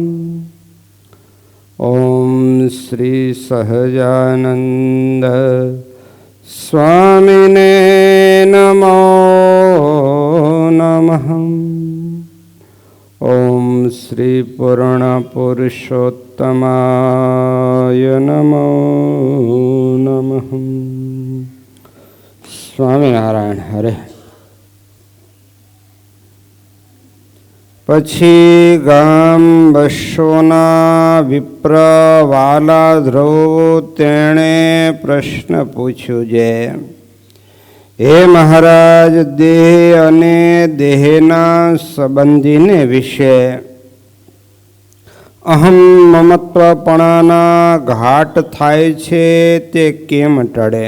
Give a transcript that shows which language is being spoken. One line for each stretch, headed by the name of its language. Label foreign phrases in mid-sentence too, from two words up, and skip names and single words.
Sanskrit: ओम श्री सहजानंद स्वामिने नमो नमः। ओम श्री पूर्ण पुरुषोत्तमाय नमो नमः। स्वामीनारायण हरे।
Gujarati: પછી ગામ બસોના વિપ્ર વાલા ધ્રુવ તેણે પ્રશ્ન પૂછ્યું છે, હે મહારાજ, દેહ અને દેહના સંબંધીને વિશે અહમ મમત્વપણાના ઘાટ થાય છે તે કેમ ટળે?